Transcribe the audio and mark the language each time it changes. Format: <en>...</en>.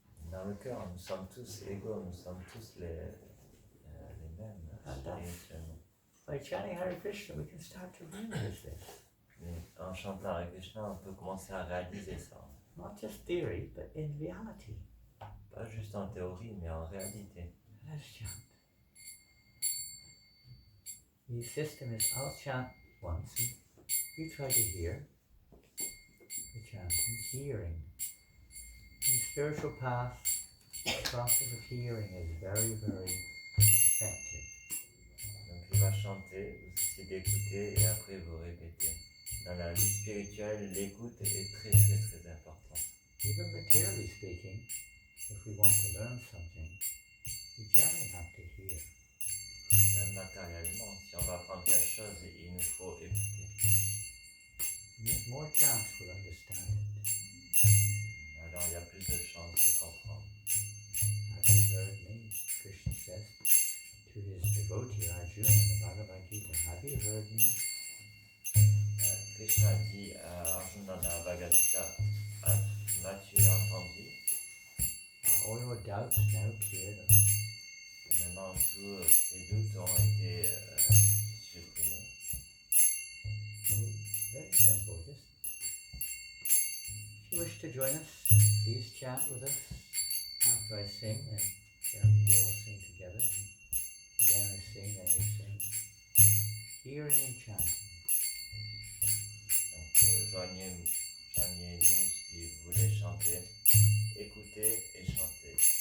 <fr>Dans le cœur, nous sommes tous égaux, nous sommes tous les mêmes spirituellement.</fr> <en>By chanting Hare Krishna, we can start to realize this.</en> <fr>Mais en chantant Hare Krishna, on peut commencer à réaliser ça.</fr> <en>Not just theory, but in reality.</en> <fr>Pas juste en théorie, mais en réalité.</fr> <en>Let's chant. The system is I'll chant once, and you try to hear the chanting, hearing. In the spiritual path, the process of hearing is very, very effective.</en> <fr>Donc il va chanter, vous essayez d'écouter et après vous répétez. Dans la vie spirituelle, l'écoute est très très très importante.</fr> <en>Even materially speaking, if we want to learn something, we generally have to hear.</en> <fr>Même matériellement, si on va apprendre quelque chose, il nous faut écouter.</fr> <en>And there's more chance we'll understand it.</en> <fr>Alors il y a plus de chances de comprendre.</fr> <en>Have you heard me? Krishna says to his devotee Arjuna in the Bhagavad Gita, have you heard me?</en> <fr>Krishna dit à Arjuna dans la Bhagavad Gita, m'as-tu entendu?</fr> <en>Are all your doubts now cleared up?</en> <fr>Et maintenant tous tes doutes ont été supprimés.</fr> <en>So, very simple. Just if you wish to join us, please chant with us after I sing, and then we all sing together. Again I sing, then you sing. Hearing and chanting.</en> <fr>Donc joignez-nous si vous voulez chanter, écoutez et chantez.</fr>